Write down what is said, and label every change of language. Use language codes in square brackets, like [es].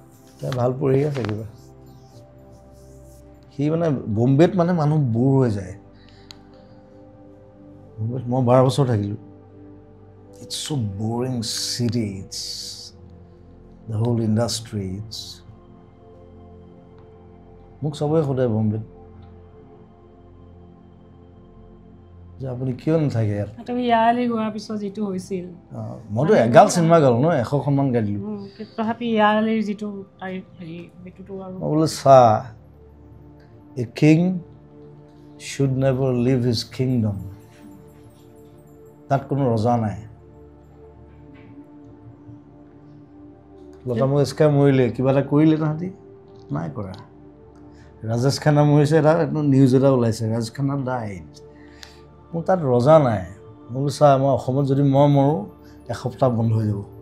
[as] এতিয়া ভাল পঢ়ি আছে কিবা সি মানে বম্বেত মানে মানুহ বোৰ হৈ যায় বম্বেত মই 12 বছৰ থাকিলোঁ [en] it's so' boring city it's the whole industry [as] it's মোক চবেই সোধে বম্বেত যে আপুনি কিয় নাথাকে ইয়াত তুমি ইয়ালৈ গোৱাৰ পিছত যিটো হৈছিল মইতো এগাল চিনেমা গালোঁ ন 100খনমান গাই দিলোঁ তথাপি ইয়ালৈ যিটো তাৰিখ সেইটোতো আৰু মই বোলো চা [en] a king should never leave his kingdom [as] তাত কোনো ৰজা নাই লতা মংগেশকাৰ মৰিলে কিবা এটা কৰিলে তাহাঁতি নাই কৰা ৰাজেশ খান্না মৰিছে এটা নিউজ এটা ওলাইছে ৰাজেশ খান্না ডাইড মোৰ তাত ৰজা নাই মই বোলো চা মই অসমত যদি মই মৰোঁ এসপ্তাহ বন্ধ হৈ যাব